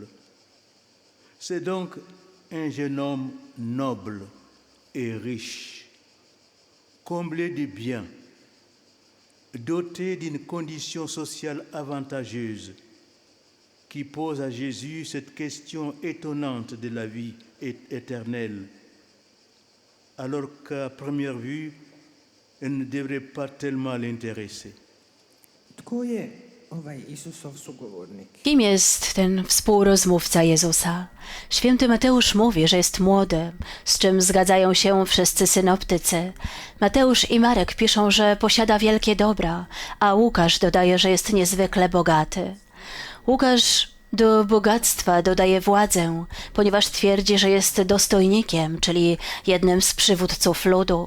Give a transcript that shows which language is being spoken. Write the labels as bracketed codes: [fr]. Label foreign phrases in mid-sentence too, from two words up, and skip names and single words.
[fr] C'est donc un jeune homme noble et riche, comblé de biens, doté d'une condition sociale avantageuse, qui pose à Jésus cette question étonnante de la vie éternelle, alors qu'à première vue, elle ne devrait pas tellement l'intéresser. [hr] tko je ovaj Isusov sugovornik? [pl] Kim jest ten współrozmówca Jezusa? Święty Mateusz mówi, że jest młody, z czym zgadzają się wszyscy synoptycy. Mateusz i Marek piszą, że posiada wielkie dobra, a Łukasz dodaje, że jest niezwykle bogaty. Łukasz do bogactwa dodaje władzę, ponieważ twierdzi, że jest dostojnikiem, czyli jednym z przywódców ludu.